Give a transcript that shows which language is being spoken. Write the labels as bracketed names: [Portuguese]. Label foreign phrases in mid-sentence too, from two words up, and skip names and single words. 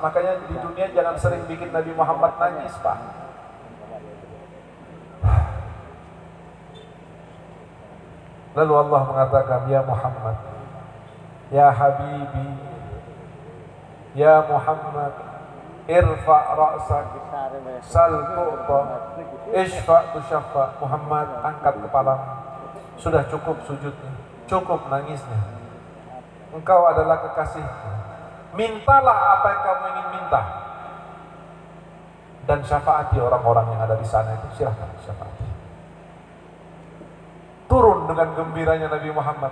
[Indonesian] Makanya di dunia jangan sering bikin Nabi Muhammad nangis Pak. Lalu Allah mengatakan, [Arabic] يا محمد، يا حبيبي، يا محمد, ارفع رأسك، سل تعط، اشفع تشفع. [Indonesian] Muhammad, angkat kepalamu. Sudah cukup sujudnya, cukup nangisnya. Engkau adalah kekasihku. Mintalah apa yang kamu ingin minta. Dan syafaati orang-orang yang ada di sana itu, silahkan syafaati. Turun dengan gembiranya Nabi Muhammad.